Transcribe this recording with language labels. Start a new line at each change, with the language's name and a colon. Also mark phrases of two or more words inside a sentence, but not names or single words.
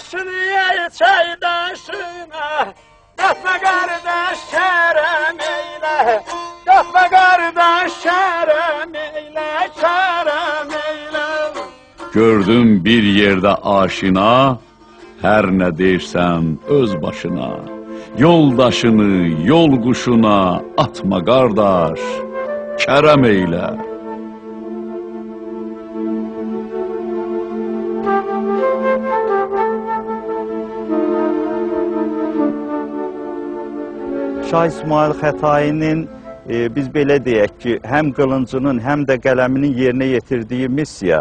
Turkish: diye çaydaşına, yapma kardeş kerem eyle, yapma kardeş kerem eyle, kerem eyle. Gördüm bir yerde aşina, her ne dersen öz başına. Yoldaşını yol kuşuna atma kardeş, kerem eyle.
Azerbaijani: Şah İsmail Xətainin biz belə deyək ki, həm qılıncının, həm də qələminin yerinə yetirdiyi missiya